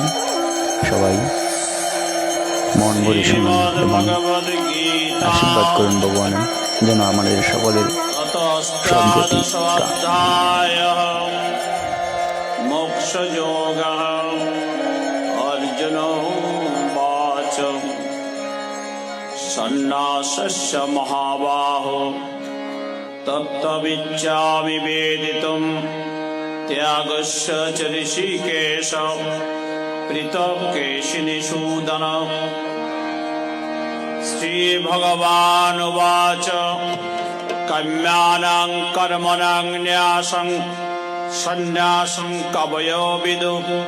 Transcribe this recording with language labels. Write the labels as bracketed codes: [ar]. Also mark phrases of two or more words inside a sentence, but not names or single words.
[bn] সবাই মন ভরে শুনুন এবং আশীর্বাদ করুন ভগবানের যেন আমাদের সকলের সদ্গতি [sa] মোক্ষযোগ অর্জুন বাচ সন্ন্যাসস্য মহাবাহো তত্ত্ববিচ্ছামি বেদিতুম ত্যাগস্য চ ঋষিকেশ পৃথক কেশিনিষূদন। শ্রীভগবানুবাচ কাম্যানাং কর্মণাং ন্যাসং সন্ন্যাসং কবয়ো বিদুঃ